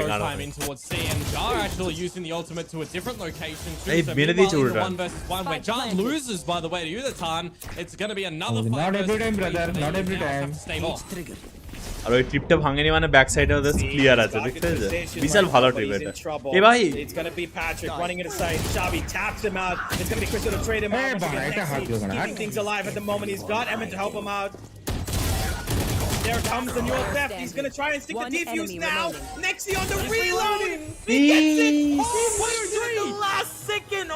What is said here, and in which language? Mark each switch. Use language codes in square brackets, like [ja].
[en] time in towards C, and Jar actually using the ultimate to a different location. [bn] এই মেরে দিয়েছে উল্টা। [en] 1 versus 1 where Jar loses, by the way, to Udatan. It's going to be another fight. Not every time, brother. Not every time. [bn] আর ওই ট্রিপটা ভাঙেনি মানে back সাইডে ওদের ক্লিয়ার আছে, দেখতে বিশাল ভালো ট্রিপ এটা। এ ভাই [en] it's going to be Patrick running into sight. Shabi taps him out. It's going to be Crystal to trade him out. Keeping things alive at the moment. He's got Emmett to help him out. There comes the new theft. He's going to try and stick the defuse now. Nexi on the reload. He gets it. Oh, the last second.